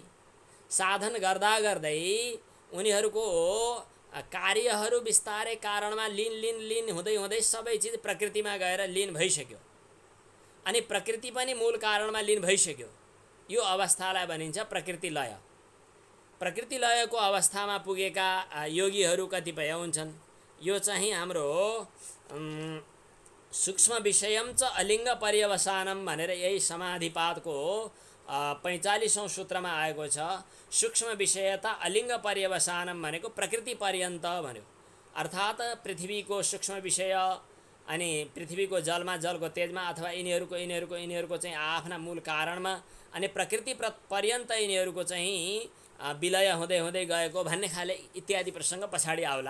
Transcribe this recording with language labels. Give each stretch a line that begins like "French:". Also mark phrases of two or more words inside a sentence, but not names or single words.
Nepali: साधन गर्दा गर्दै उनीहरूको कार्यहरू बिस्तारै कारणमा लीन हुँदै हुँदै सबै चिज प्रकृतिमा गएर लीन भइसक्यो अनि प्रकृति पनि मूल कारणमा लीन भइसक्यो। यो अवस्थालाई भनिन्छ प्रकृति लय। प्रकृति लयको अवस्थामा पुगेका योगीहरू कतिपय हुन्छन्। यो चाहिँ हाम्रो
Sanskrit: सूक्ष्म विषयम च अलिङ्ग पर्यवसानम
Nepali: भनेर यही समाधिपादको 45औं सूत्रमा आएको छ।
Sanskrit: सूक्ष्म विषयता अलिङ्ग पर्यवसानम
Nepali: भनेको प्रकृति पर्यन्त भन्यो। अर्थात् पृथ्वीको सूक्ष्म विषय अनि पृथ्वीको जलमा, जलको तेजमा, अथवा यिनीहरूको चाहिँ आफ्ना मूल कारणमा अनि प्रकृति पर्यन्त यिनीहरूको चाहिँ विलय हुँदै हुँदै गएको भन्ने खाले इत्यादि प्रसङ्ग पछाडि आउला।